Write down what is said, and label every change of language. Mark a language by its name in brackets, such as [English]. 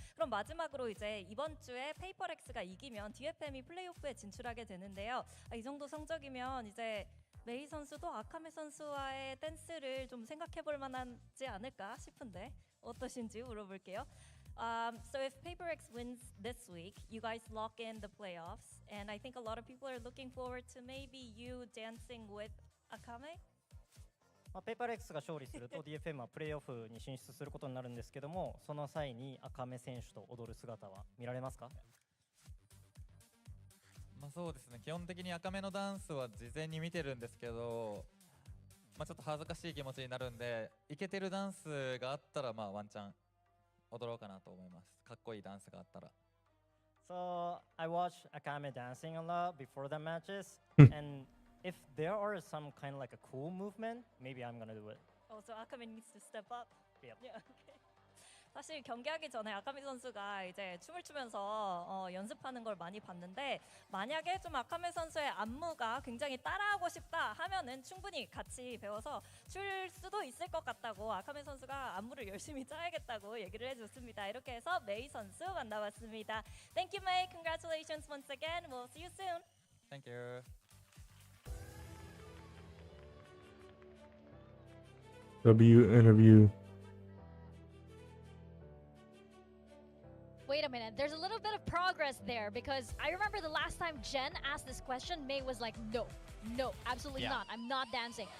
[Korean] 그럼 마지막으로 이제 이번 주에 페이퍼렉스가 이기면 DFM이 플레이오프에 진출하게 되는데요. 이 정도 성적이면 이제 메이 선수도 아카메 선수와의 댄스를 좀 생각해볼 만하지 않을까 싶은데 어떠신지 물어볼게요. [English] So if PaperX wins this week, you guys lock in the playoffs, and I think a lot of people are looking forward to maybe you dancing with Akame. [Japanese] ペーパーレックスが勝利すると DFM はプレーオフに進出することになるんですけども、その際に赤目選手と踊る姿は見られますか？そうですね、基本的に赤目のダンスは事前に見てるんですけど、ちょっと恥ずかしい気持ちになるんで、イケてるダンスがあったらワンチャン踊ろうかなと思います。かっこいいダンスがあったら。 [English] So I watch Akame dancing a lot before the matches, and if there are some kind of like a cool movement, maybe I'm gonna do it. Oh, so Akame needs to step up. Yep. Yeah, okay. [Korean] 사실 경기하기 전에 아카미 선수가 이제 춤을 추면서 연습하는 걸 많이 봤는데 만약에 좀 아카미 선수의 안무가 굉장히 따라하고 싶다 하면은 충분히 같이 배워서 출 수도 있을 것 같다고 아카미 선수가 안무를 열심히 짜야겠다고 얘기를 해줬습니다. 이렇게 해서 메이 선수 만나봤습니다. [English] Thank you, May. Congratulations once again. We'll see you soon. Thank you. W interview. Wait a minute, there's a little bit of progress there because I remember the last time Jen asked this question, May was like, no, absolutely not. I'm not dancing.